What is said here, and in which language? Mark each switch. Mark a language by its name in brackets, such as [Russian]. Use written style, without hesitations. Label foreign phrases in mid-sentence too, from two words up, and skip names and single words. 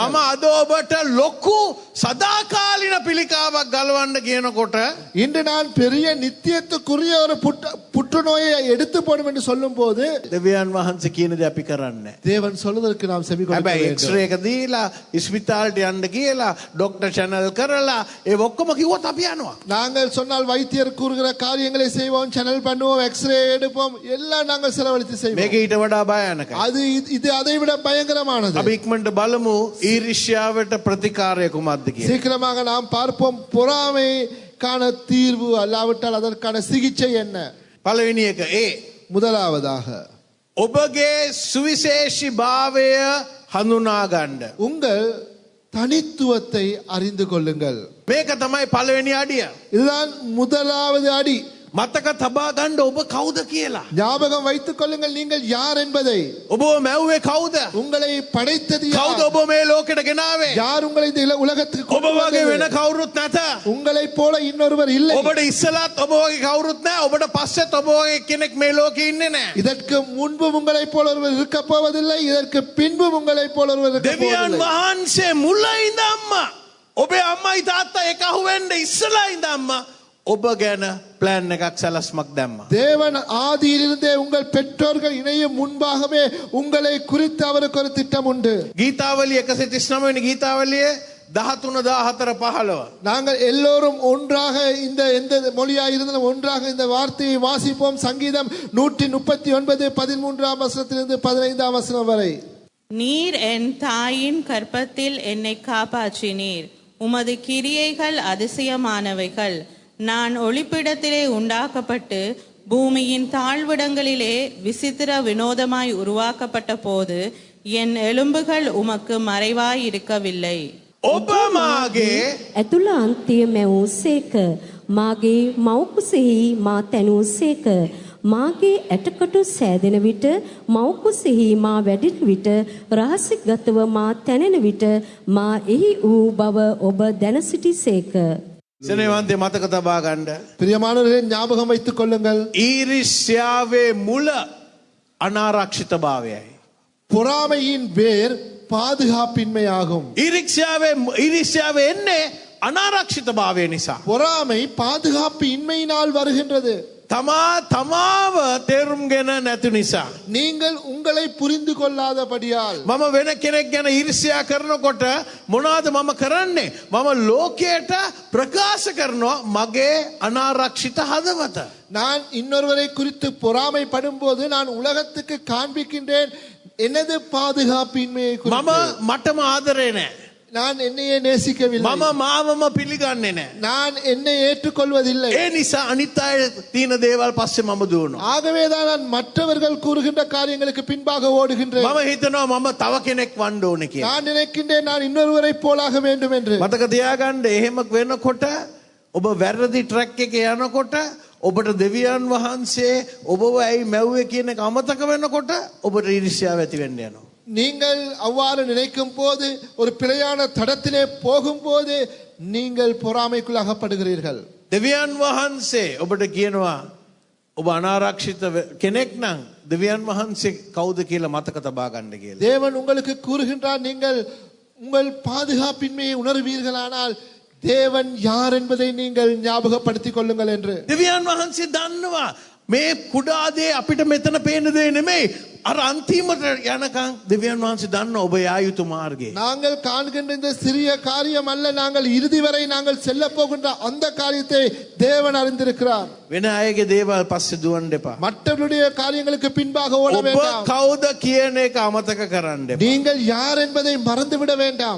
[Sinhala] මම අද ඔබට ලොකු සදාකාලින පිළිකාවක් ගලවන්න කියනකොට [Tamil] இன்று நான் பெரிய நித்தியத்துக்குரிய ஒரு புற்றுநோயை எடுத்து போடும் என்று சொல்லும் போது [Sinhala] දෙවියන් වහන්සේ කියන දේ අපි කරන්නේ. [Tamil] தேவன் சொல்வதற்கு நாம் செவி கொடுக்க [Sinhala] හැබැයි [Tamil] வேண்டும். [Sinhala] එක්ස්රේ එක දීලා ඉස්පිතාලට යන්න කියලා ડોක්ටර් channel කරලා ඒ ඔක්කොම කිව්වොත් අපි යනවා. [Tamil] நாங்கள் சொன்னால் வைத்தியர் கூறுகிற காரியங்களை செய்வோம், சேனல் பண்ணுவோம், எக்ஸ்ரே எடுப்போம், எல்லாம் நாங்கள் செலவழித்து செய்வோம். [Sinhala] මේක ඊට වඩා භයානකයි. [Tamil] அது இது அதை விட பயங்கரமானது. [Sinhala] අපි ඉක්මනට බලමු ඊර්ෂ්‍යාවට ප්‍රතිකාරය කුමක්ද කියලා. [Tamil] சீக்கிரமாக நாம் பார்ப்போம் பொறாமைக்கான தீர்வு அல்லாவிட்டால் அதற்கான சிகிச்சை என்ன. [Sinhala] පළවෙනි එක ඒ [Tamil] முதலாவதாக [Sinhala] ඔබගේ සුවිශේෂී භාවය හඳුනා ගන්න. [Tamil] உங்கள் தனித்துவத்தை அறிந்து கொள்ளுங்கள். [Sinhala] මේක තමයි පළවෙනි අඩිය. [Tamil] இதுதான் முதலாவது அடி. [Sinhala] මතක තබා ගන්න ඔබ කවුද කියලා. [Tamil] ஞாபகம் வைத்துக் கொள்ளுங்கள் நீங்கள் யார் என்பதை. [Sinhala] ඔබ මැව්වේ කවුද? [Tamil] உங்களை படைத்தது [Sinhala] කවුද [Tamil] யார்? [Sinhala] ඔබ මේ ලෝකෙට ගෙනාවේ? [Tamil] யார் உங்களை இந்த உலகத்துக்கு [Sinhala] ඔබ [Tamil] கொண்டு [Sinhala] වගේ [Tamil] வந்தது? [Sinhala] වෙන කවුරුත් නැත. [Tamil] உங்களைப் போல இன்னொருவர் இல்லை. [Sinhala] ඔබට ඉස්සලත් ඔබ වගේ කවුරුත් නැහැ. ඔබට පස්සෙත් ඔබ වගේ කෙනෙක් මේ ලෝකේ ඉන්නේ නැහැ. [Tamil] இதற்கு முன்பு உங்களைப் போல ஒருவர் இருக்க போவதில்லை, இதற்கு பின்பு உங்களைப் போல ஒருவர் இருக்க [Sinhala] දෙවියන් [Tamil] போவதில்லை. [Sinhala] වහන්සේ මුල ඉඳන්ම ඔබේ අම්මයි තාත්තා එක අහු වෙන්න ඉස්සලා ඉඳන්ම ඔබ ගැන ප්ලෑන් එකක් සැලස්මක් දැම්මා. [Tamil] தேவன் ஆதியிலிருந்தே உங்கள் பெற்றோர்கள் இணையும் முன்பாகவே உங்களை குறித்து அவருக்கு ஒரு திட்டம் உண்டு. [Sinhala] ගීතාවලිය 139 වෙනි ගීතාවලියේ 13 14 15 [Tamil] நாங்கள் எல்லோரும் ஒன்றாக இந்த எந்த மொழியாக இருந்தாலும் ஒன்றாக இந்த வார்த்தையை வாசிப்போம். சங்கீதம் 139 13ஆம் வசனத்திலிருந்து 15ஆம் வசனம் வரை. நீர் என் தாயின் கற்பத்தில் என்னை காப்பாற்றினீர். உமது கிரியைகள் அதிசயமானவைகள். நான் ஒளிப்பிடத்திலே உண்டாக்கப்பட்டு பூமியின் தாழ்விடங்களிலே விசித்திர வினோதமாய் உருவாக்கப்பட்ட போது என் எலும்புகள் உமக்கு மறைவாய் இருக்கவில்லை. [Sinhala] ඔබ මාගේ ඇතුළ අන්තිය මැවූ සේක. මාගේ මව්කුසෙහි මා තැනූ සේක. මාගේ ඇටකටු සෑදෙන විට මව්කුසෙහි මා වැඩෙන විට රහසිගතව මා තැනෙන විට මා එහි වූ බව ඔබ දැන සිටි සේක. සෙනෙවන්තේ මතක තබා ගන්න. [Tamil] பிரியமானவர்களே ஞாபகம் வைத்துக் கொள்ளுங்கள். [Sinhala] ඊර්ෂ්‍යාවේ මුල අනාරක්ෂිතභාවයයි. [Tamil] பொறாமையின் வேர் பாதுகாப்பின்மையாகும். [Sinhala] ඊර්ෂ්‍යාවේ එන්නේ අනාරක්ෂිතභාවය නිසා. [Tamil] பொறாமை பாதுகாப்பு இன்மையினால் வருகின்றது. [Sinhala] තමාව තේරුම්ගෙන නැති නිසා. [Tamil] நீங்கள் உங்களை புரிந்து கொள்ளாதபடியால். [Sinhala] මම වෙන කෙනෙක් ගැන ඊර්ෂ්‍යා කරනකොට මොනවද මම කරන්නේ? මම ලෝකයට ප්‍රකාශ කරනවා මගේ අනාරක්ෂිත හදවත. [Tamil] நான் இன்னொருவரை குறித்து பொறாமைப்படும் போது நான் உலகத்துக்கு காண்பிக்கின்றேன் எனது பாதுகாப்பின்மையை [Sinhala] මම [Tamil] குறித்து. [Sinhala] මටම ආදරේ නැහැ. [Tamil] நான் என்னையே நேசிக்கவில்லை. [Sinhala] මම මාවම පිළිගන්නේ නැහැ. [Tamil] நான் என்னை ஏற்றுக்கொள்வதில்லை. [Sinhala] ඒ නිසා අනිත් අය තියෙන දේවල් පස්සේ මම දුවනවා. [Tamil] ஆகவேதான் நான் மற்றவர்கள் கூறுகின்ற காரியங்களுக்கு பின்பாக ஓடுகின்றேன். [Sinhala] මම හිතනවා මම තව කෙනෙක් වන්න ඕනේ කියලා. [Tamil] நான் நினைக்கின்றேன் நான் இன்னொருவரை போலாக வேண்டும் என்று. [Sinhala] මතක තියාගන්න එහෙම වෙනකොට ඔබ වැරදි ට්‍රැක් එකේ යනකොට ඔබට දෙවියන් වහන්සේ ඔබව ඇයි මැව්වේ කියන එක අමතක වෙනකොට ඔබට ඊර්ෂ්‍යාව ඇති වෙන්න යනවා. [Tamil] நீங்கள் அவ்வாறு நினைக்கும் போது ஒரு பிழையான தடத்திலே போகும்போது நீங்கள் பொறாமைக்குள் அகப்படுகிறீர்கள். [Sinhala] දෙවියන් වහන්සේ ඔබට කියනවා ඔබ අනාරක්ෂිත කෙනෙක් නම් දෙවියන් වහන්සේ කවුද කියලා මතක තබා ගන්න කියලා. [Tamil] தேவன் உங்களுக்கு கூறுகின்றார் நீங்கள் உங்கள் பாதுகாப்பின்மையை உணர்வீர்களானால் தேவன் யார் என்பதை நீங்கள் ஞாபகப்படுத்திக் கொள்ளுங்கள் என்று. [Sinhala] දෙවියන් වහන්සේ දන්නවා මේ කුඩා දේ අපිට මෙතන පේන දේ නෙමෙයි. අර අන්තිමට යනකම් දෙවියන් වහන්සේ දන්නවා ඔබ යා යුතු මාර්ගය. [Tamil] நாங்கள் காண்கின்ற இந்த சிறிய காரியம் அல்ல, நாங்கள் இறுதி வரை நாங்கள் செல்ல போகின்ற அந்த காரியத்தை தேவன் அறிந்திருக்கிறார். [Sinhala] වෙන අයගේ දේවල් පස්සේ දුවන්න එපා. [Tamil] மற்றவருடைய காரியங்களுக்கு பின்பாக ஓட [Sinhala] ඔබ [Tamil] வேண்டாம். [Sinhala] කවුද කියන එක අමතක කරන්න එපා. [Tamil] நீங்கள் யார் என்பதை மறந்துவிட வேண்டாம்.